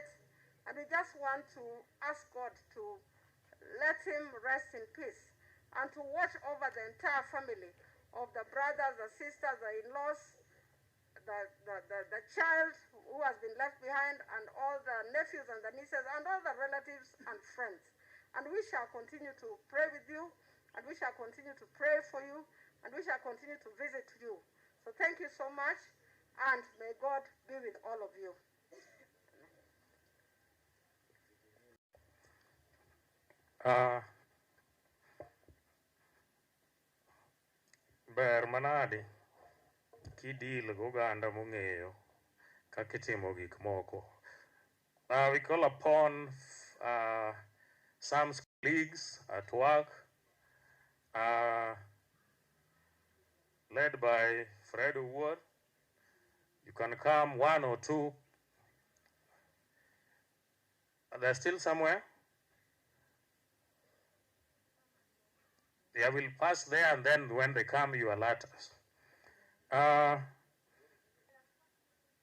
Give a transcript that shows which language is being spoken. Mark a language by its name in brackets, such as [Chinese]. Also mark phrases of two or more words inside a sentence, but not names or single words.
[English] And we just want to ask God to let him rest in peace, and to watch over the entire family of the brothers, the sisters, the in-laws, the child who has been left behind, and all the nephews and the nieces, and all the relatives and friends. And we shall continue to pray with you, and we shall continue to pray for you, and we shall continue to visit you. So thank you so much, and may God be with all of you. [Luo (Kenya and Tanzania)] Ber manade kidil goganda mong'eyo kakitimo gik moko. [English] We call upon Sam's colleagues at work, led by Fred Wood. You can come, one or two. Are there still somewhere? They will pass there, and then when they come, you alert us.